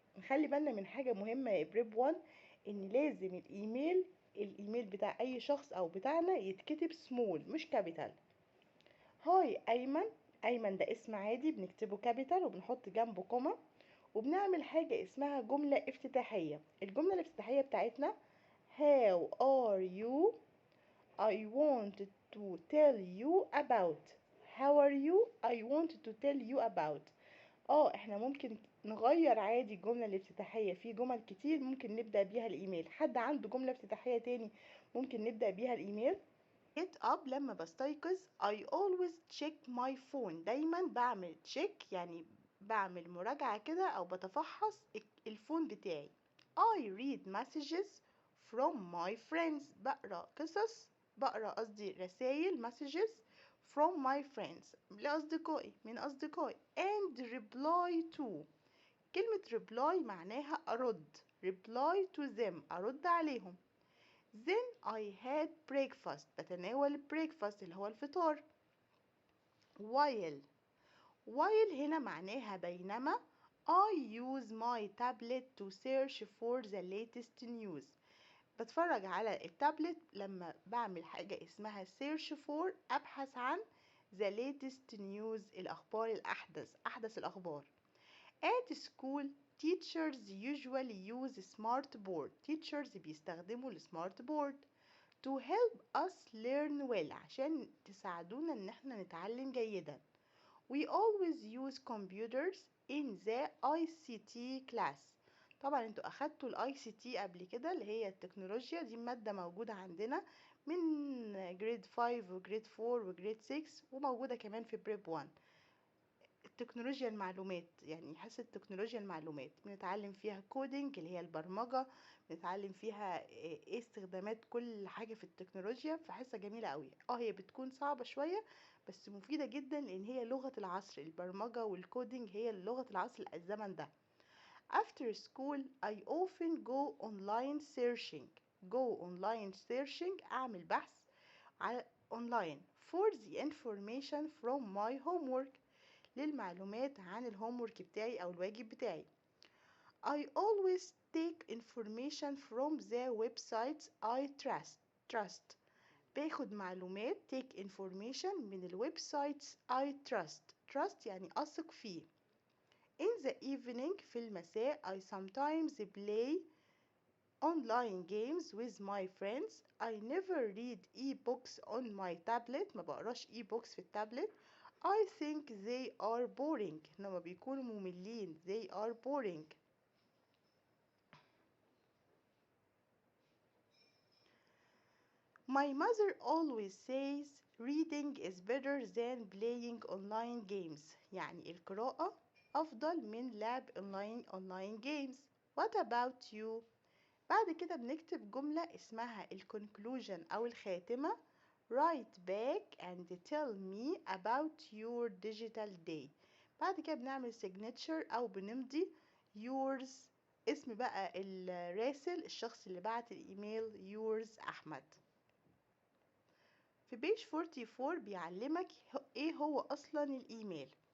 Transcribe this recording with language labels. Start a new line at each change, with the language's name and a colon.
Arabic: نخلي بالنا من حاجة مهمة يا بريب 1، ان لازم الايميل بتاع اي شخص او بتاعنا يتكتب سمول مش كابيتال. هاي ايمن، ايمن ده اسم عادي بنكتبه كابيتال وبنحط جنبه كوما، وبنعمل حاجة اسمها جملة افتتاحية. الجملة الافتتاحية بتاعتنا
English: How are you? I wanted to tell you about. How are you? I wanted to tell you about.
Arabic: احنا ممكن نغير عادي الجملة الافتتاحية، في جمل كتير ممكن نبدأ بيها الايميل. حد عنده جملة افتتاحية تاني ممكن نبدأ بيها الايميل؟
English: get up
Arabic: لما بستيقظ
English: I always check my phone.
Arabic: دايما بعمل check يعني بعمل مراجعة كده أو بتفحص الفون بتاعي.
English: I read messages from my friends.
Arabic: بقرأ قصدي رسائل
English: messages from my friends
Arabic: لأصدقائي، من أصدقائي.
English: and reply to.
Arabic: كلمة reply معناها أرد.
English: reply to them
Arabic: أرد عليهم.
English: Then I had breakfast.
Arabic: بتناول breakfast اللي هو الفطار. while هنا معناها بينما.
English: I use my tablet to search for the latest news.
Arabic: بتفرج على التابلت لما بعمل حاجة اسمها search for، أبحث عن
English: the latest news،
Arabic: الأخبار أحدث الأخبار.
English: At school teachers usually use smart board.
Arabic: teachers بيستخدموا السمارت بورد
English: to help us learn well،
Arabic: عشان تساعدونا ان احنا نتعلم جيدا.
English: We always use computers in the ICT class.
Arabic: طبعا انتوا اخدتوا الاي سي تي قبل كده، اللي هي التكنولوجيا دي، مادة موجودة عندنا من جريد 5 وجريد 4 وجريد 6 وموجودة كمان في بريب 1. تكنولوجيا المعلومات، يعني حصة تكنولوجيا المعلومات بنتعلم فيها كودينج اللي هي البرمجة، بنتعلم فيها ايه استخدامات كل حاجة في التكنولوجيا. فحصة جميلة قوي. هي بتكون صعبة شوية بس مفيدة جدا، لان هي لغة العصر. البرمجة والكودينج هي لغة العصر الزمن ده.
English: After school I often go online searching
Arabic: أعمل بحث على
English: online for the information from my homework،
Arabic: للمعلومات عن الهومورك بتاعي أو الواجب بتاعي.
English: I always take information from the websites I trust.
Arabic: باخد معلومات
English: take information
Arabic: من الويب سايتس
English: I trust
Arabic: يعني أثق فيه.
English: In the evening
Arabic: في المساء
English: I sometimes play online games with my friends. I never read e-books on my tablet.
Arabic: ما بقراش e-books في التابلت.
English: I think they are boring.
Arabic: لما بيكونوا مملين
English: they are boring. My mother always says reading is better than playing online games.
Arabic: يعني القراءة أفضل من لعب online games.
English: What about you?
Arabic: بعد كده بنكتب جملة اسمها conclusion أو الخاتمة.
English: Write back and tell me about your digital day.
Arabic: بعد كده بنعمل signature أو بنمضي yours، اسم بقى الراسل، الشخص اللي بعت الإيميل yours أحمد. في page 44 بيعلمك إيه هو أصلا الإيميل.